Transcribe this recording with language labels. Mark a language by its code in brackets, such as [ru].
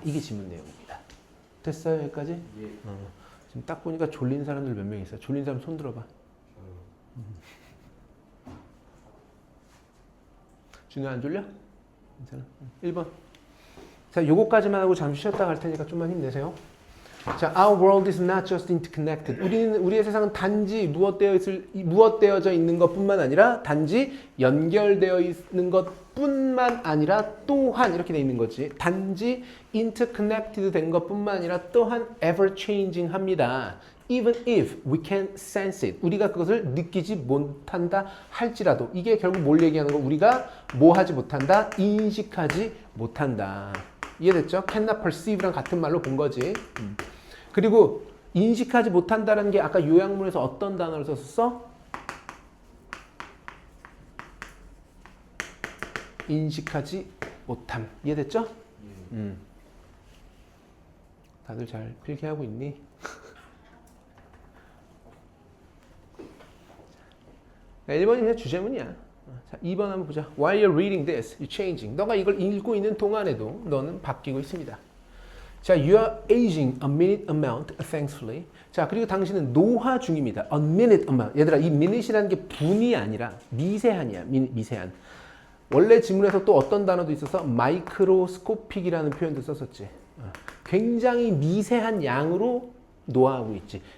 [ko] 이게 지문 내용입니다. 됐어요? 여기까지? 예. 지금 딱 보니까 졸린 사람들 몇 명 있어요. 졸린 사람 손 들어봐. 준우 안 졸려? 괜찮아. 1번. 자, 요거까지만 하고 잠시 쉬었다 갈 테니까 좀만 힘내세요. [en] 자, our world is not just interconnected. [ko] 우리의 세상은 단지 무엇되어져 있는 것뿐만 아니라 단지 연결되어 있는 것뿐만 아니라 또한 이렇게 돼 있는 거지. 단지 interconnected 된 것뿐만 아니라 또한 [en] ever changing [ko] 합니다. [en] Even if we can sense it. [ko] 우리가 그것을 느끼지 못한다 할지라도 이게 결국 뭘 얘기하는 거? 우리가 뭐 하지 못한다? 인식하지 못한다. 이해됐죠? [en] cannot perceive [ko] 랑 같은 말로 본 거지. 그리고 인식하지 못한다는 게 아까 요약문에서 어떤 단어를 썼었어? 인식하지 못함. 이해됐죠? 다들 잘 필기하고 있니? 자, 1번이 그냥 주제문이야. 자, 2번 한번 보자. [en] While you're reading this, you're changing. [ko] 너가 이걸 읽고 있는 동안에도 너는 바뀌고 있습니다. [en] 자, you are aging a minute amount, thankfully. [ko] 자, 그리고 당신은 노화 중입니다. [en] A minute amount. [ko] 얘들아, 이 minute이라는 게 분이 아니라 미세한이야. 미세한. 원래 지문에서 또 어떤 단어도 있어서 microscopic이라는 표현도 썼었지. 굉장히 미세한 양으로 노화하고 있지.